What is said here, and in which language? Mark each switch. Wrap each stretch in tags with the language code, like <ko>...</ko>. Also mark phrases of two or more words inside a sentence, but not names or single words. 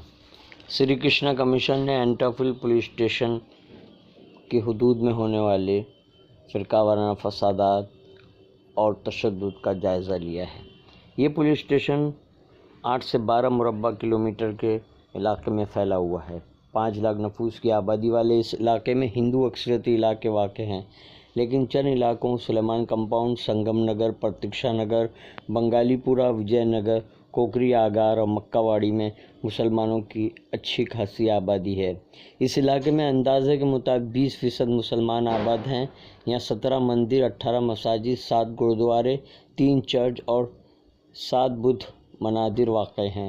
<ur>سری کرشنا کمیشن نے اینٹاپل پولیس اسٹیشن کی حدود میں ہونے والے فرقہ وارانہ فسادات اور تشدد کا جائزہ لیا ہے۔ یہ پولیس اسٹیشن 8 سے 12 مربع کلومیٹر کے علاقے میں پھیلا ہوا ہے۔ 5 لاکھ نفوس کی آبادی والے اس علاقے میں ہندو اکثریتی علاقے واقع ہیں، لیکن چند علاقوں سلیمان کمپاؤنڈ، سنگم نگر، پرتیکشا نگر، بنگالی پورہ، وجے نگر، کوکری آگار اور مکہ واڑی میں مسلمانوں کی اچھی خاصی آبادی ہے۔ اس علاقے میں اندازے کے مطابق 20% مسلمان آباد ہیں۔ یہاں 17 مندر، 18 مساجد، 7 گرودوارے، 3 چرچ اور 7 بدھ مندر واقع ہیں۔</ur>